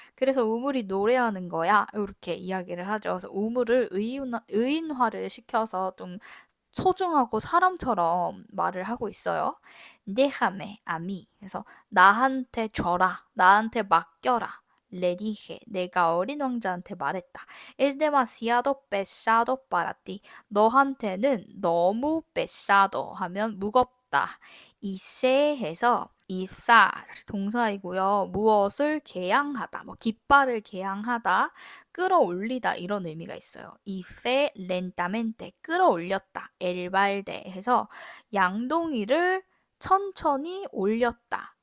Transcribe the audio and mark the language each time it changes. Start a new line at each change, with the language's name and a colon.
Korean: 그래서 우물이 노래하는 거야. 이렇게 이야기를 하죠. 그래서 우물을 의인화를 시켜서 좀 소중하고 사람처럼 말을 하고 있어요.
Spanish: déjame a mí.
Korean: 그래서 나한테 줘라. 나한테 맡겨라.
Spanish: le dije.
Korean: 내가 어린 왕자한테 말했다.
Spanish: es demasiado pesado para ti.
Korean: 너한테는 너무
Spanish: pesado
Korean: 하면 무겁다. 이세 해서 이쌀 동사이고요. 무엇을 개양하다, 뭐 깃발을 개양하다, 끌어올리다 이런 의미가 있어요. 이세 렌타멘테 끌어올렸다. 엘발데 해서 양동이를 천천히 올렸다.